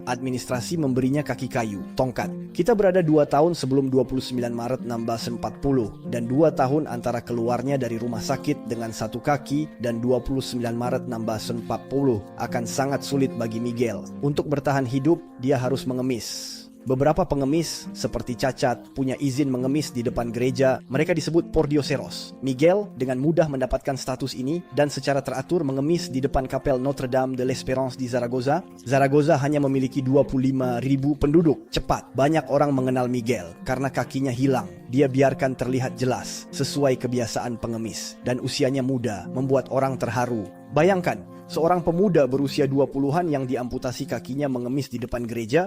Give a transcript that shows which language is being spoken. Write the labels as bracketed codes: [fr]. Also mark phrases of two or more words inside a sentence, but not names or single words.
[id] Administrasi memberinya kaki kayu, tongkat. Kita berada 2 tahun sebelum 29 Maret 1640 dan 2 tahun antara keluarnya dari rumah sakit dengan satu kaki dan 29 Maret 1640 akan sangat sulit bagi Miguel. Untuk bertahan hidup, dia harus mengemis. Beberapa pengemis, seperti cacat, punya izin mengemis di depan gereja. Mereka disebut pordioseros. Miguel dengan mudah mendapatkan status ini dan secara teratur mengemis di depan kapel Notre Dame de l'Espérance di Zaragoza. Zaragoza hanya memiliki 25.000 penduduk. Cepat, banyak orang mengenal Miguel karena kakinya hilang. Dia biarkan terlihat jelas, sesuai kebiasaan pengemis. Dan usianya muda, membuat orang terharu. Bayangkan, seorang pemuda berusia 20-an yang diamputasi kakinya mengemis di depan gereja.